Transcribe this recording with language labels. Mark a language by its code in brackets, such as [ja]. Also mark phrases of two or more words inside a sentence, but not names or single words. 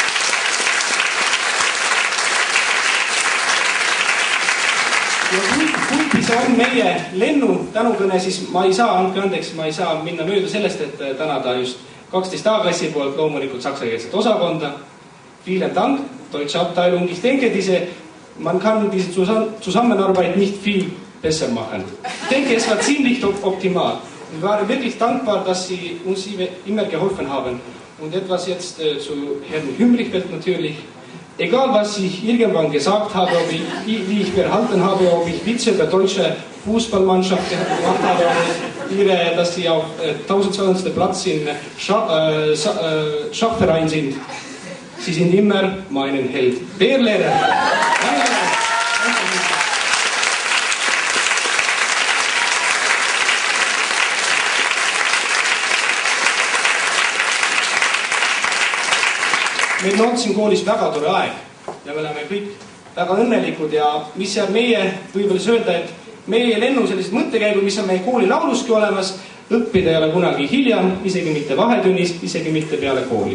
[et] Ja kuigi see on meie lennu tänukõne, siis ma ei saa, andke andeks, ma ei saa minna mööda sellest, et tänada just 12 A-klassi poolt loomulikult saksakeelset osakonda. [de] Vielen Dank, Deutsche Abteilung. Ich denke, man kann diese Zusammenarbeit nicht viel besser machen. Ich denke, es war ziemlich optimal. Wir waren wirklich dankbar, dass Sie uns immer geholfen haben. Und etwas jetzt zu Herrn Hümlichfeld natürlich. Egal, was ich irgendwann gesagt habe, wie ich verhalten habe, ob ich Witze über deutsche Fußballmannschaft gemacht habe, dass sie auf 1200. Platz im Schachverein sind. Sie sind immer meinen Held. Der Lehrer. [et] Meil on siin koolis väga tore aeg ja me oleme kõik väga õnnelikud ja mis jääb meie võibolla öelda, et meie lennu sellised mõttekäigud, mis on meie kooli lauluski olemas, õppida ei ole kunagi hiljam, isegi mitte vahetunnis, isegi mitte peale kooli.